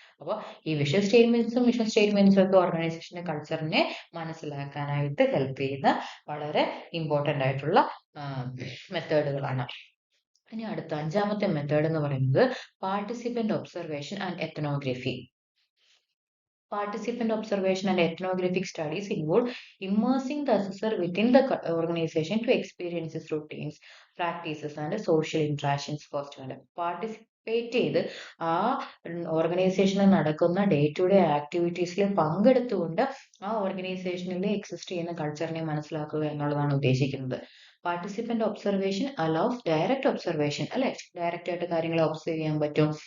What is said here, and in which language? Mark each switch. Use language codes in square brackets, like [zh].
[ml] അപ്പോൾ ഈ vision സ്റ്റേറ്റ്മെന്റ്സും mission സ്റ്റേറ്റ്മെന്റ്സും ഒക്കെ ഓർഗനൈസേഷന്റെ കൾച്ചറിനെ മനസ്സിലാക്കാനായിട്ട് ഹെൽപ്പ് ചെയ്യുന്ന വളരെ ഇമ്പോർട്ടന്റ് ആയിട്ടുള്ള മെത്തേഡുകളാണ്. ഇനി അടുത്ത അഞ്ചാമത്തെ മെത്തേഡ് എന്ന് പറയുന്നത് participant observation and ethnography. [en] Participant observation and ethnographic studies involve immersing the assessor within the organization to experience its routines, practices, and social interactions firsthand. [ml] Participate ചെയ്ത് ആ ഓർഗനൈസേഷനിൽ നടക്കുന്ന ഡേ ടു ഡേ ആക്ടിവിറ്റീസിൽ പങ്കെടുത്തുകൊണ്ട് ആ ഓർഗനൈസേഷനിൽ എക്സിസ്റ്റ് ചെയ്യുന്ന കൾച്ചറിനെ മനസ്സിലാക്കുക എന്നുള്ളതാണ് ഉദ്ദേശിക്കുന്നത്. [en] participant observation allows direct observation, [ml] അല്ലെ, ഡയറക്റ്റ് ആയിട്ട് കാര്യങ്ങളെ ഒബ്സർവ് ചെയ്യാൻ പറ്റും.